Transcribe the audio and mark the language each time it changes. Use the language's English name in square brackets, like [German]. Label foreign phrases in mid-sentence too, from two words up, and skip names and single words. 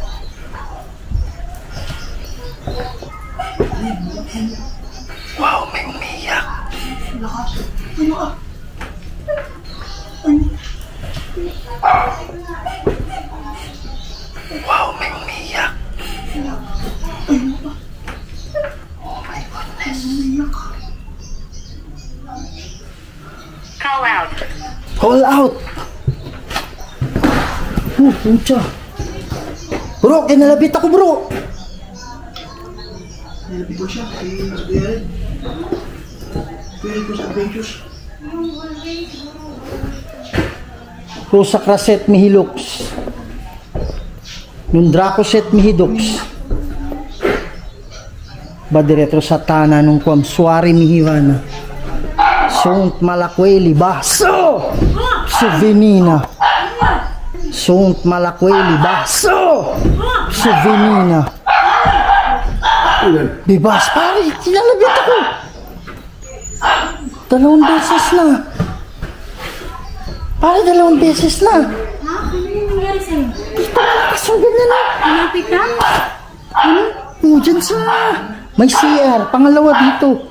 [Filipino] Wow, may umiyak. Wow, may umiyak. [English] Oh my goodness. Call out. Call out. [Filipino] Pucha. Bro, kinalabit ako bro. Nilapit ko siya kay Kuya Red. Kuya Red ko sa adventures. Rosa Craset Mihilux. Nung Dracoset Mihidox. Badiretro Satana nung Kwamsuari Mihivana. Sunt Malakweli Baso. Suvenina. Sunt Malakweli Baso. Suvenina. Bibas, pare, kinalabit ako. 2 beses na. Pare, 2 beses na. Ha? Ano yung nangyari sa'yo? Kaso ganyan na. Malapit ka? Oh, dyan sa may CR. Pangalawa dito.